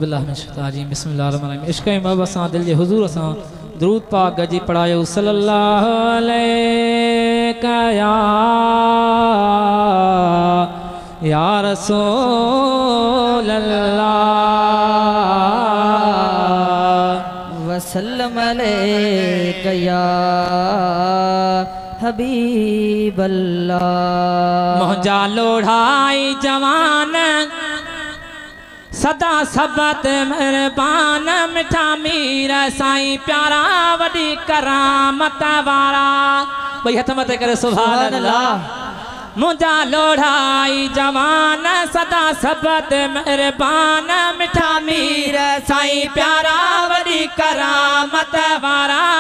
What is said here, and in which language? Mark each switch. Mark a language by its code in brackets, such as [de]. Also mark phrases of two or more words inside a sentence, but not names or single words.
[ar] بالله من الشيطان الرجيم. بسم الله الرحمن الرحيم. [sd] عشق ۽ محبت سان دل جي حضور سان درود پاڪ گڏجي پڙهايو. [ar] صلي الله عليك يا، يا رسول الله. وسلم عليك يا حبيب الله. [sd] منهنجا لوڙهائي جوان، سدا سبت مهربان، مٺا مير سائين پيارا، وڏي ڪرامت وارا. ٻئي هٿ مٿي ڪري [ar] سبحان سبحان الله. [sd] الله. منهنجا لوڙهائي جوان، سدا سبت مهربان، مٺا مير سائين پيارا، وڏي ڪرامت وارا.